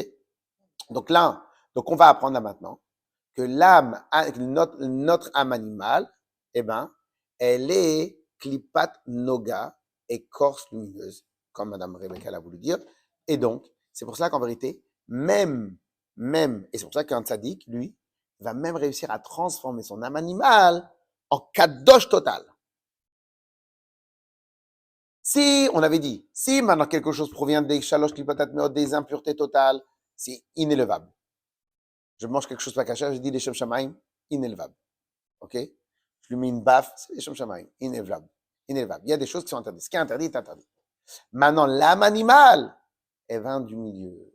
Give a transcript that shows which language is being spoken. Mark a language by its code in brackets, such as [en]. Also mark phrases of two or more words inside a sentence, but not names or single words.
[fr] Donc là, on va apprendre là maintenant que l'âme, notre âme animale, eh ben, elle est [he] קליפת נוגה, [fr] écorce lumineuse, comme Madame Rebecca l'a voulu dire. Et donc, c'est pour cela qu'en vérité, même, et c'est pour ça qu'un tzaddik, lui, va même réussir à transformer son âme animale en kadosh total. Si, on avait dit, si maintenant quelque chose provient des [he] שלוש קליפות הטמאות, [fr] des impuretés totales, c'est inélevable. Je mange quelque chose pas caché, je dis les [he] שם שמים, [fr] inélevable. OK? Je lui mets une baffe, c'est les [he] שם שמים, [fr] inélevable. Inélevable. Il y a des choses qui sont interdites. Ce qui est interdit est interdit. Maintenant, l'âme animale, elle vient du milieu.